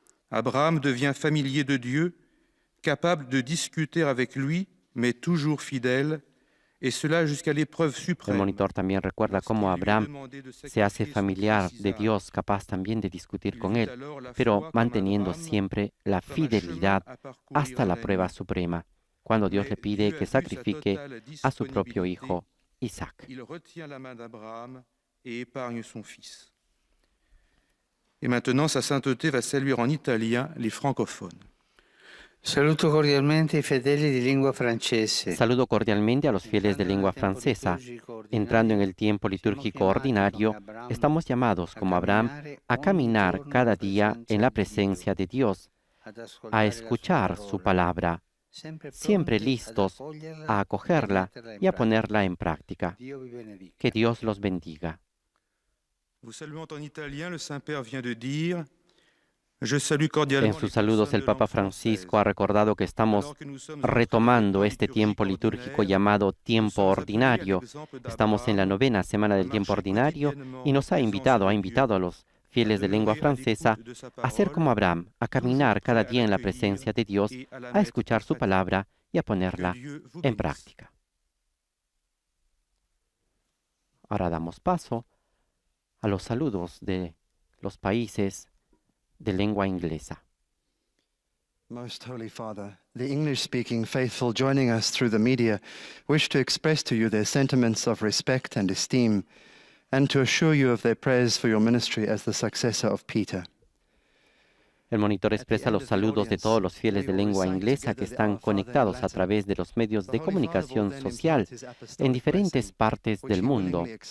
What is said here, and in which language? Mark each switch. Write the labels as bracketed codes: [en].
[fr] Abraham devient familier de Dieu, capable de discuter avec lui, mais toujours fidèle, et cela jusqu'à l'épreuve suprême. [es] El monitor también recuerda cómo Abraham se hace familiar de Dios, capaz también de discutir con Él, pero manteniendo siempre la fidelidad hasta la prueba suprema, cuando Dios le pide que sacrifique a su propio hijo, Isaac. [fr] Il retient la main d'Abraham et épargne son fils. Et maintenant, sa sainteté va saluer en italien les francophones. [it] Saluto cordialmente i fedeli di lingua francese. [es] Saludo cordialmente a los fieles de lengua francesa. Entrando en el tiempo litúrgico ordinario, estamos llamados, como Abraham, a caminar cada día en la presencia de Dios, a escuchar su palabra, siempre listos a acogerla y a ponerla en práctica. Que Dios los bendiga. [fr] Vous saluant en italien, le Saint-Père vient de dire: Je salue cordialement. [es] En sus saludos el Papa Francisco ha recordado que estamos retomando este tiempo litúrgico llamado tiempo ordinario. Estamos en la 9ª semana del tiempo ordinario y nos ha invitado a los fieles de lengua francesa a ser como Abraham, a caminar cada día en la presencia de Dios, a escuchar su palabra y a ponerla en práctica. Ahora damos paso a los saludos de los países de lengua inglesa. [en] Most Holy Father, the English-speaking faithful joining us through the media wish to express to you their sentiments of respect and esteem, and to assure you of their prayers for your ministry as the successor of Peter. [es] El monitor expresa los saludos de todos los fieles de lengua inglesa que están conectados a través de los medios de comunicación social en diferentes partes del mundo.